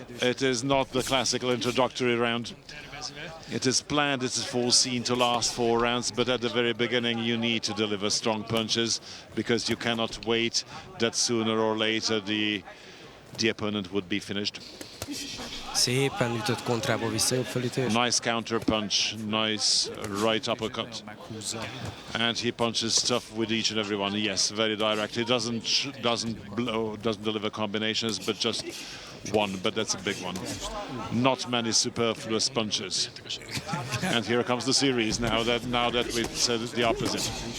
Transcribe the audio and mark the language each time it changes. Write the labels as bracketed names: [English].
[English] It is not the classical introductory round. It is planned, it is foreseen to last 4 rounds, but at the very beginning you need to deliver strong punches, because you cannot wait that sooner or later the opponent would be finished. [Hungarian] Szépen ütött kontrába vissza, jobb felütés. [English] Nice counter punch, nice right uppercut. And he punches tough with each and every one. Yes, very direct. He doesn't deliver combinations, but just one, but that's a big one. Not many superfluous punches. And here comes the series now that we said the opposite.